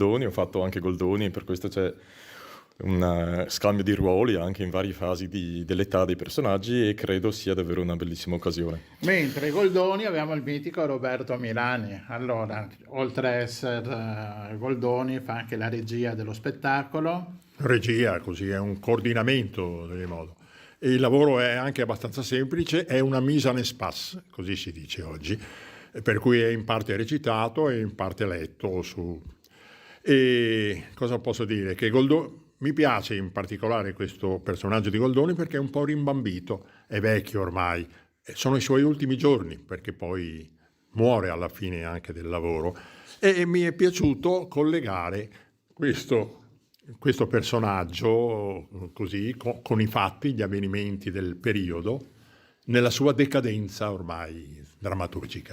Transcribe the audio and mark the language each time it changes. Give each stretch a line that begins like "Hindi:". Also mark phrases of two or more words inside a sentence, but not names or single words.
Italian: Ho fatto anche Goldoni, per questo c'è un scambio di ruoli anche in varie fasi dell'età dei personaggi, e credo sia davvero una bellissima occasione. Mentre Goldoni abbiamo il mitico Roberto Milani. Allora, oltre a essere Goldoni, fa anche la regia dello spettacolo. Regia, così è un coordinamento delle modo. E il lavoro è anche abbastanza semplice, è una
French: mise en espace,
Italian: così si dice oggi, per cui è in parte recitato e in parte letto su. E cosa posso dire? Che mi piace in particolare questo personaggio di Goldoni perché è un po' rimbambito, è vecchio ormai, sono i suoi ultimi giorni perché poi muore alla fine anche del lavoro, e mi è piaciuto collegare questo personaggio così con i fatti, gli avvenimenti del periodo, nella sua decadenza ormai drammaturgica.